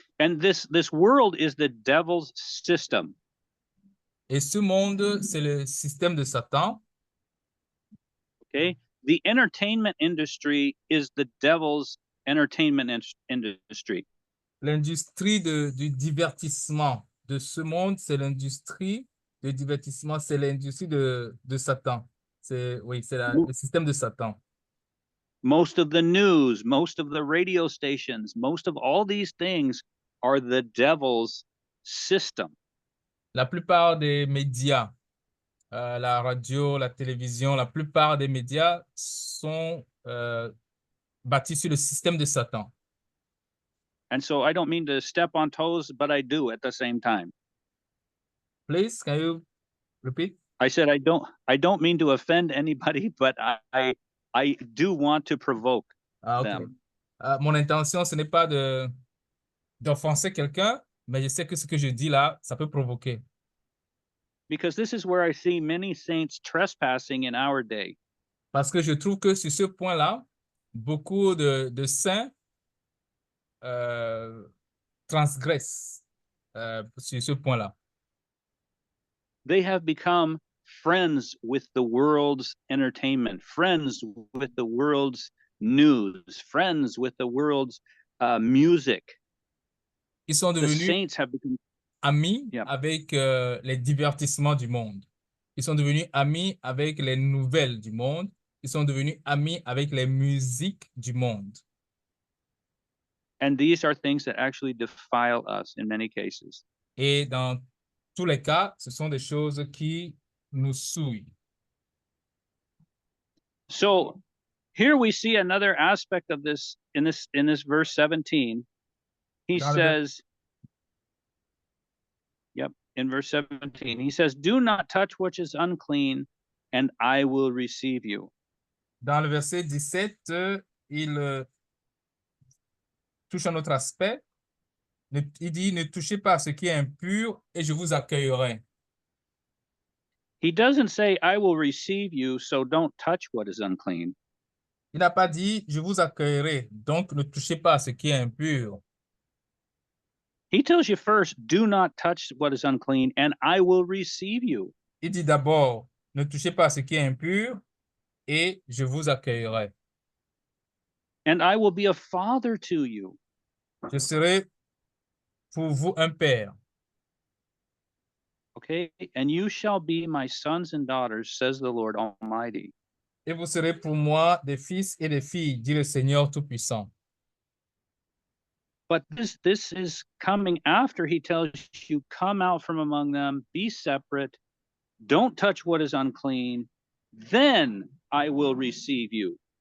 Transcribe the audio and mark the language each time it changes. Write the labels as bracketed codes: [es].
[en] And this world is the devil's system. [fr] Et ce monde, c'est le système de Satan. [en] Okay. The entertainment industry is the devil's entertainment industry. [fr] L'industrie du divertissement de ce monde, c'est l'industrie du divertissement, c'est l'industrie de Satan. Oui, c'est le système de Satan. [en] Most of the news, most of the radio stations, most of all these things are the devil's system. [fr] La plupart des médias, la radio, la télévision, la plupart des médias sont bâtis sur le système de Satan. [en] And so I don't mean to step on toes, but I do at the same time. Please, can you repeat? I said I don't mean to offend anybody, but I do want to provoke Ah, ok. them. [fr] Mon intention, ce n'est pas d'offenser quelqu'un, mais je sais que ce que je dis là, ça peut provoquer. [en] Because this is where I see many saints trespassing in our day. [fr] Parce que je trouve que sur ce point-là, beaucoup de saints transgressent sur ce point-là. [en] They have become friends with the world's entertainment, friends with the world's news, friends with the world's music. [fr] Ils sont [en] The [fr] devenus [en] saints have become [fr] amis [en] Yeah. [fr] avec les divertissements du monde. Ils sont devenus amis avec les nouvelles du monde. Ils sont devenus amis avec les musiques du monde. [en] and these are things that actually defile us in many cases. [fr] Et dans tous les cas, ce sont des choses qui nous souillent. [en] So here we see another aspect of this in this verse 17. He Got it. says, yep, in verse 17, he says, do not touch what is unclean, and I will receive you. [fr] Dans le verset 17, il touche un autre aspect. Il dit, ne touchez pas à ce qui est impur et je vous accueillerai. [en] He doesn't say, I will receive you, so don't touch what is unclean. [fr] Il n'a pas dit, je vous accueillerai, donc ne touchez pas à ce qui est impur. [en] He tells you first, do not touch what is unclean, and I will receive you. [fr] Il dit d'abord, ne touchez pas à ce qui est impur et je vous accueillerai. [en] And I will be a father to you. [fr] Je serai pour vous un père. [en] Okay, and you shall be my sons and daughters, says the Lord Almighty. [fr] Et vous serez pour moi des fils et des filles, dit le Seigneur Tout-Puissant. [en] But this is coming after he tells you, come out from among them, be separate, don't touch what is unclean, then I will receive you.